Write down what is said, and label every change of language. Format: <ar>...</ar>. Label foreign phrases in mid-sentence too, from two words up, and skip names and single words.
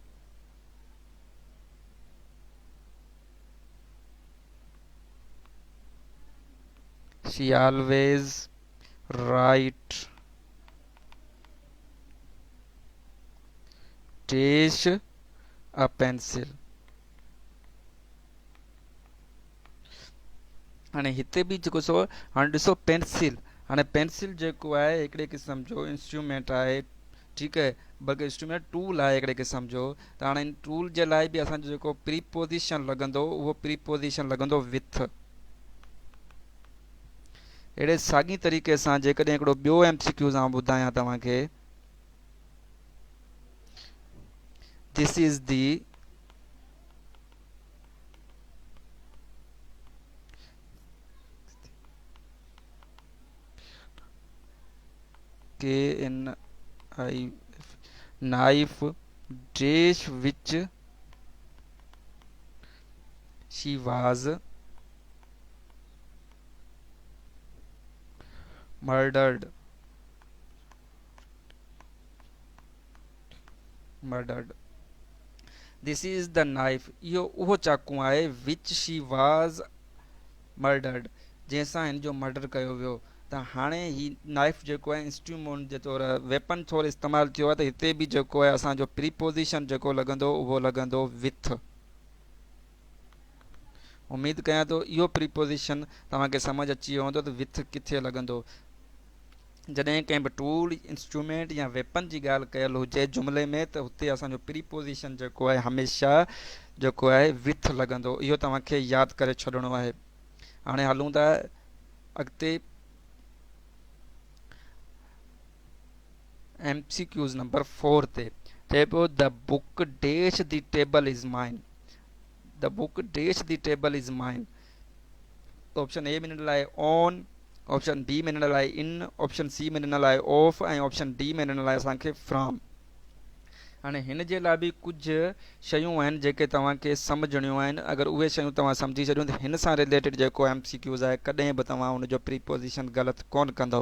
<en>she always write dash a pencil.</en> <sd>हाणे हिते बि जेको सो, हाणे ॾिसो पेंसिल। हाणे पेंसिल जेको आहे हिकिड़े क़िस्म जो इंस्ट्रूमेंट आहे, ठीकु आहे, बल्कि</sd> <en>instrument tool</en> <sd>आहे हिकिड़े क़िस्म जो। त हाणे इन टूल जे लाइ बि असांजो जेको प्रीपोज़िशन लॻंदो, उहो प्रीपोज़िशन लॻंदो विथ। अहिड़े साॻी तरीक़े सां जेकॾहिं हिकिड़ो ॿियो MCQ आउं ॿुधायां तव्हांखे,</sd> <en>this is the knife dash which she was murdered. This is the knife,</en> <sd>इहो उहो चाकू आहे,</sd> <en>which she was murdered,</en> <sd>जंहिंसां हिन जो मर्डर कयो वियो। त हाणे ही नाइफ जेको आहे इंस्ट्रूमेंट जे तौरु वेपन तौरु इस्तेमालु थियो आहे, त हिते बि जेको आहे असांजो प्रीपोज़िशन जेको लॻंदो, उहो लॻंदो विथ। उमेद कयां थो इहो प्रीपोज़िशन तव्हांखे सम्झ अची वियो हूंदो त विथ किथे लॻंदो। जॾहिं कंहिं बि</sd> <en>tool, instrument</en> <sd>या वेपन जी ॻाल्हि कयल हुजे जुमिले में, त हुते असांजो प्रीपोज़िशन जेको आहे हमेशह जेको आहे विथ लॻंदो। इहो तव्हांखे यादि करे छॾिणो आहे। हाणे हलूं था अॻिते MCQs नंबर 4 ते। चए पियो</sd> <en>the book dash the table is mine. the book dash the table is mine. option A</en> <sd>में ॾिनल आहे ऑन,</sd> <en>option B</en> <sd>में ॾिनल आहे इन,</sd> <en>option C</en> <sd>में ॾिनल आहे ऑफ, ऐं</sd> <en>option D</en> <sd>में ॾिनल आहे असांखे फ्रॉम। हाणे हिन जे लाइ बि कुझु शयूं आहिनि जेके तव्हांखे सम्झणियूं आहिनि। अगरि उहे शयूं तव्हां सम्झी छॾियूं त हिन सां रिलेटेड जेको MCQs आहे, कॾहिं बि तव्हां हुनजो प्रीपोज़िशन ग़लति कोन कंदव।</sd>